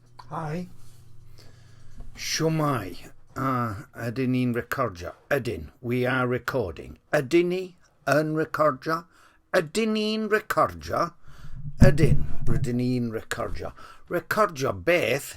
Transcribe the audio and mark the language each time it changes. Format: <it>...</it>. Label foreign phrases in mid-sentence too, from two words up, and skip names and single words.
<cy>Hi. Siwmai. Ydyn ni'n recordio? Ydyn.</cy> <en>We are recording.</en> <cy>Ydyn ni yn recordio? Ydyn ni'n recordio? Ydyn. Rydyn ni'n recordio. Recordio beth?</cy>